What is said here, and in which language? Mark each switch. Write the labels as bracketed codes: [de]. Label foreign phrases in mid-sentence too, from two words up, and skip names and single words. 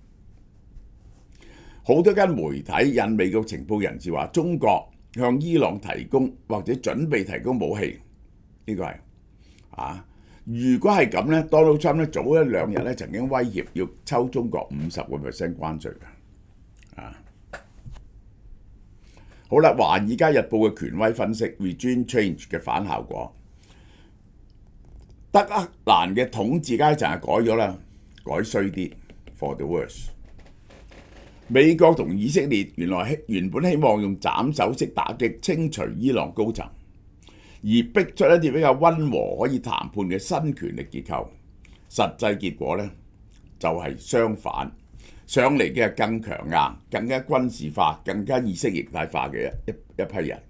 [yue] 好多間媒體引美國情報人士話，中國向伊朗提供或者準備提供武器，呢個係如果係咁咧，Donald Trump 咧早一兩日咧曾經威脅要抽中國50% 關稅嘅。好啦，《華爾街日報》嘅權威分析 [en] Regime Change [yue] 嘅反效果，德黑蘭嘅統治階層係改咗啦，改衰啲 [en] for the worse。 [yue] 美國同以色列原本希望用斬首式打擊清除伊朗高層，而逼出一啲比較溫和可以談判嘅新權力結構，實際結果呢，就係相反，上嚟嘅係更強硬、更加軍事化、更加意識形態化嘅一批人。